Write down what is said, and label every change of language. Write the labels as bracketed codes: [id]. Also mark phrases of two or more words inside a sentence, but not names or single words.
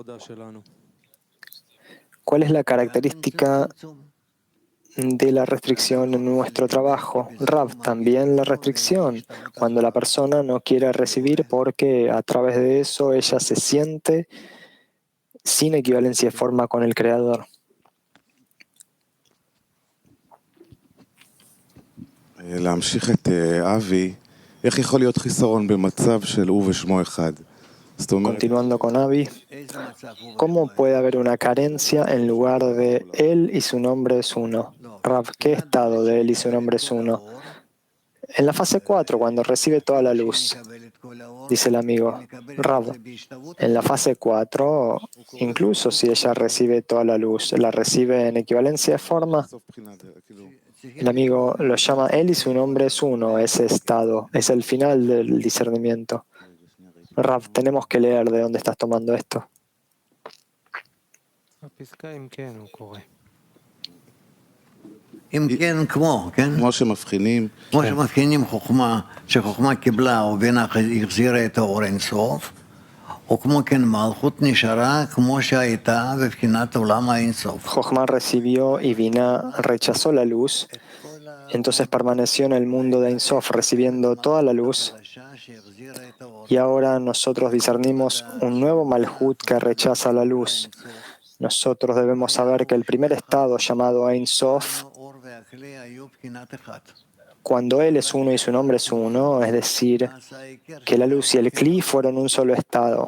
[es] ¿Cuál es la característica de la restricción en nuestro trabajo? Rav, también la restricción, cuando la persona no quiere recibir porque a través de eso ella se siente sin equivalencia de forma con el Creador. [he] להמשיך את אבי, איך יכול להיות חיסרון במצב של הוא ושמו אחד? [es] Continuando con Avi, ¿cómo puede haber una carencia en lugar de él y su nombre es uno? Rav, ¿qué estado de él y su nombre es uno? En la fase 4, cuando recibe toda la luz, dice el amigo. Rav, en la fase 4, incluso si ella recibe toda la luz, ¿la recibe en equivalencia de forma? El amigo lo llama él y su nombre es uno, ese estado, es el final del discernimiento. Rav, tenemos que leer de dónde estás tomando esto. [he] הפסקה אם כן הוא קורא. אם כן, כמו, כן? כמו שמבחינים, כמו שמבחינים חוכמה, שחוכמה קיבלה או בינה החזירה את האור אינסוף, או כמו כן מלכות נשארה כמו שהייתה בבחינת עולם האינסוף. [es] Jochma recibió y Binah rechazó la luz, entonces permaneció en el mundo de Ein Sof recibiendo toda la luz, y ahora nosotros discernimos un nuevo Malhut que rechaza la luz. Nosotros debemos saber que el primer estado llamado Ein Sof, cuando Él es uno y su nombre es uno, es decir, que la luz y el Kli fueron un solo estado.